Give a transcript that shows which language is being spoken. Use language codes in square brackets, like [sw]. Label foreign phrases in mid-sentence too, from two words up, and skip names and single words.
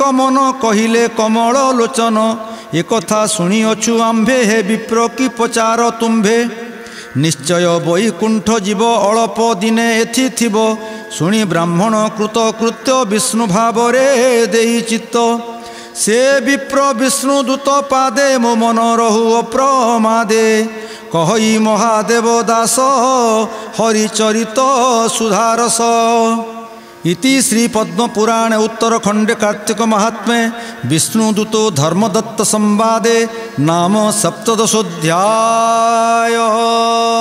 [or] ମନ କହିଲେ କମଳ ଲୋଚନ ଏକଥା ଶୁଣିଅଛୁ ଆମ୍ଭେ ହେ ବିପ୍ର କି ପଚାର ତୁମ୍ଭେ ନିଶ୍ଚୟ ବୈକୁଣ୍ଠ ଜୀବ ଅଳ୍ପ ଦିନେ ଏଥି ଥିବ ଶୁଣି ବ୍ରାହ୍ମଣ କୃତକୃତ୍ୟ ବିଷ୍ଣୁ ଭାବରେ ଦେଇ ଚିତ୍ତ ସେ ବିପ୍ର ବିଷ୍ଣୁଦୂତ ପାଦେ ମୋ ମନ ରହୁ ଅପ୍ରମାଦେ କହି ମହାଦେବ ଦାସ ହରିଚରିତ ସୁଧାରସ [sa] इति श्री पद्मपुराणे उत्तरखंडे कार्तिक महात्म्ये विष्णुदूतो धर्मदत्त संवादे नाम 17 अध्याय।